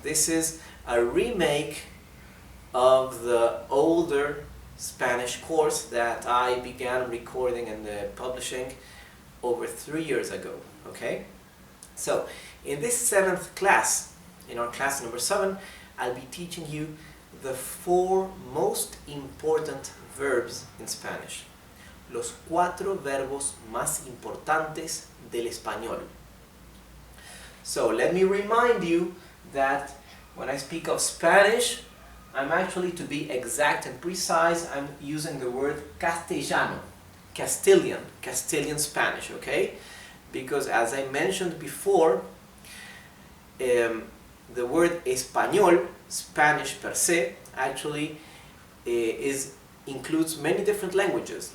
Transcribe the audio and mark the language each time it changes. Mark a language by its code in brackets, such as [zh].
[en] This is a remake of the older Spanish course that I began recording and publishing over 3 years ago. Okay? So, in this seventh class, in our class number 7, I'll be teaching you the 4 most important verbs in Spanish. [es] Los 4 verbos más importantes del español. [en] So let me remind you that when I speak of Spanish, I'm actually, to be exact and precise, I'm using the word castellano, Castilian Spanish, okay? Because as I mentioned before, the word español, Spanish per se, actually includes many different languages.